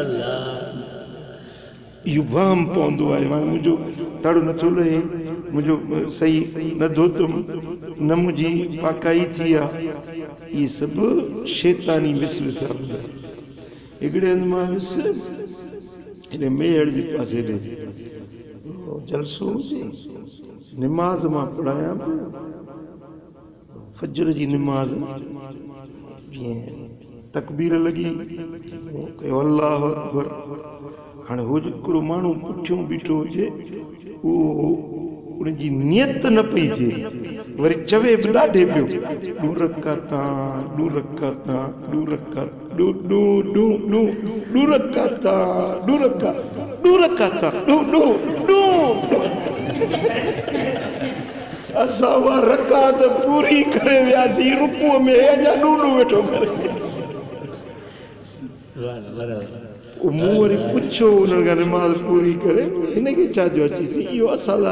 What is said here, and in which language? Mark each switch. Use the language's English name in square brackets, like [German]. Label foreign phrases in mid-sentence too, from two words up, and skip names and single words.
[Sindhi] इहो वहम पवंदो आहे हाणे मुंहिंजो तड़ नथो लहे मुंहिंजो सही न धोतुमि न मुंहिंजी पाकाई थी आहे इहे सभु शैतानी विसविसा हिकिड़े हंधि मां वियुसि इन मेड़ जे पासे ॾे जलसो हुजे निमाज़ मां पढ़ायां फजर जी निमाज़ तकबीर लगी कयो [Arabic] الله أكبر [Sindhi] हाणे हो हिकिड़ो माण्हू पुठियों बीठो हुजे उहो उनजी नियत न पई थिए वरी चवे बि ॾाढे पियो ॾू रकाता ॾू रकाता ॾू रकाता ॾू ॾू ॾू ॾू ॾू रकाता ॾू रका ॾू रकाता ॾू ॾू ॾू असां उहा रकात पूरी करे वियासीं रुकूअ में अञा ॾू ॾू वेठो करे मूं वरी पुछो उन्हनि खां निमाज़ पूरी करे हिनखे छा जो अचीसीं इहो असांजा